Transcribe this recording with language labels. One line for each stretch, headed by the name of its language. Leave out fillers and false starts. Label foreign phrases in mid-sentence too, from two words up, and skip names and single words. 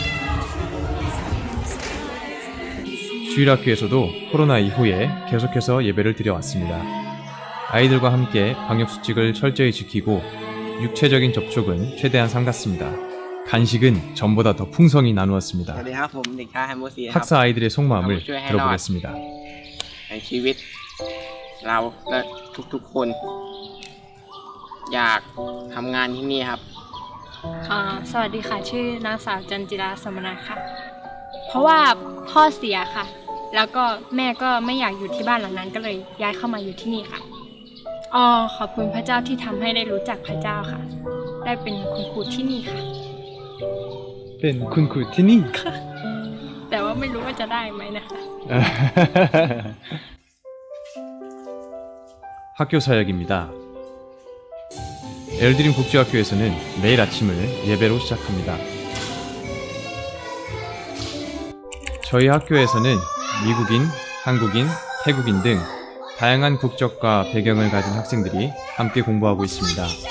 Korean: 주일학교에서도 코로나 이후에 계속해서 예배를 드려왔습니다. 아이들과 함께 방역수칙을 철저히 지키고 육체적인 접촉은 최대한 삼갔습니다. 간식은 전보다 더 풍성히 나누었습니다.
Thai: สวัสดีครับผมเด็กชายไฮโมซีครับ
Korean: 학사 아이들의 속마음을 들어보겠습니다.
Thai: ในชีวิตเราและทุกๆคนอยากทำงานที่นี่ครับ สวัสดีค่ะชื่อนางสาวจันจิราสมณะค่ะ เพราะว่าพ่อเสียค่ะ แล้วก็แม่ก็ไม่อยากอยู่ที่บ้านหลังนั้นก็เลยย้ายเข้ามาอยู่ที่นี่ค่ะขอบคุณพระเจ้าที่ทำให้ได้รู้จักพระเจ้าค่ะ ได้เป็นคุณครูที่นี่ค่ะ เป็นคุณครูที่นี่ แต่ว่าไม่รู้ว่าจะได้ไหมนะคะ
Korean: 학교 사역입니다. 엘드림 국제학교에서는 매일 아침을 예배로 시작합니다. 저희 학교에서는 미국인, 한국인, 태국인 등 다양한 국적과 배경을 가진 학생들이 함께 공부하고 있습니다.